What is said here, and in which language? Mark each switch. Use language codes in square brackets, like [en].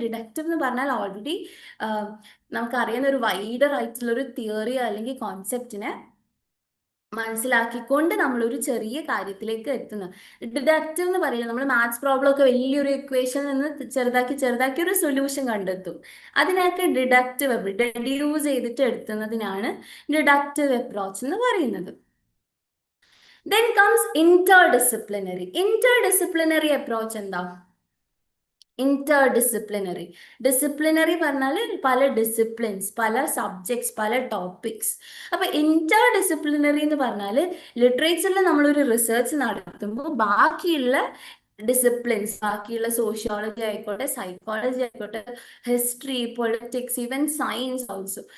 [ml] Deductive എന്ന് പറഞ്ഞാൽ already നമുക്കറിയുന്ന ഒരു വൈഡർ ആയിട്ടുള്ള ഒരു തിയറി അല്ലെങ്കിൽ കോൺസെപ്റ്റിനെ മനസ്സിലാക്കിക്കൊണ്ട് നമ്മളൊരു ചെറിയ കാര്യത്തിലേക്ക് എത്തുന്നു. ഡിഡക്റ്റീവ് എന്ന് പറയുന്നത് നമ്മൾ മാത്സ് പ്രോബ്ലം ഒക്കെ വലിയൊരു ഇക്വേഷനിൽ നിന്ന് ചെറുതാക്കി ഒരു സൊല്യൂഷൻ കണ്ടെത്തും. അതിനൊക്കെ ഡിഡക്റ്റീവ് ഡെഡ്യൂസ് ചെയ്തിട്ട് എടുത്തുന്നതിനാണ് ഡിഡക്റ്റീവ് അപ്രോച്ച് എന്ന് പറയുന്നത്. [en] Then comes interdisciplinary. Interdisciplinary approach എന്താ? Interdisciplinary. [ml] ഡിസിപ്ലിനറി പറഞ്ഞാൽ പല ഡിസിപ്ലിൻസ്, പല സബ്ജക്ട്സ്, പല ടോപ്പിക്സ്. അപ്പൊ ഇന്റർഡിസിപ്ലിനറി എന്ന് പറഞ്ഞാൽ ലിറ്ററേച്ചറിൽ നമ്മളൊരു റിസർച്ച് നടത്തുമ്പോൾ ബാക്കിയുള്ള ഡിസിപ്ലിൻസ്, ബാക്കിയുള്ള സോഷ്യോളജി ആയിക്കോട്ടെ, സൈക്കോളജി ആയിക്കോട്ടെ, history, politics, even science also.